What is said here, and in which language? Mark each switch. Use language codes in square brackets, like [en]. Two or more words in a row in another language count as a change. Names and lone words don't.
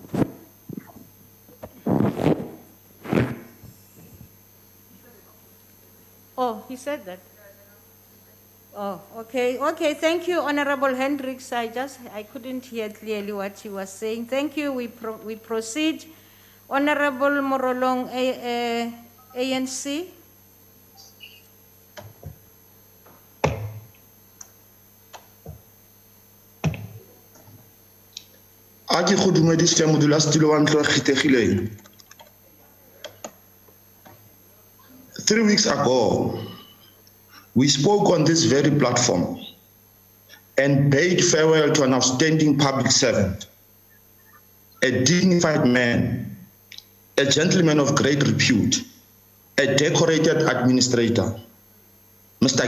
[en] Oh, he said that. Oh, okay. Okay, thank you, Honorable Hendricks. I couldn't hear clearly what he was saying. Thank you. We proceed. Honorable Morolong, ANC. [tn] Ake go dumedisa modulasetulo wa ntlo kgethegileng. [en] 3 weeks ago, we spoke on this very platform and bade farewell to an outstanding public servant, a dignified man, a gentleman of great repute, a decorated administrator, Mr.